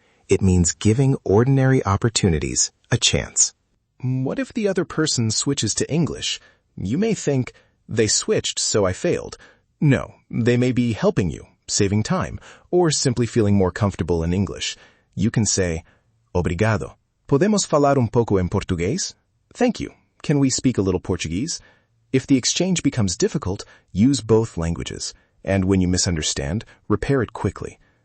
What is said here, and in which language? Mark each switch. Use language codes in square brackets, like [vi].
[en] It means giving ordinary opportunities a chance. What if the other person switches to English? You may think, they switched so I failed. No, they may be helping you, saving time, or simply feeling more comfortable in English. You can say, Obrigado. [pt] Podemos falar pouco em português? [en] Thank you. Can we speak a little Portuguese? If the exchange becomes difficult, use both languages. And when you misunderstand, repair it quickly.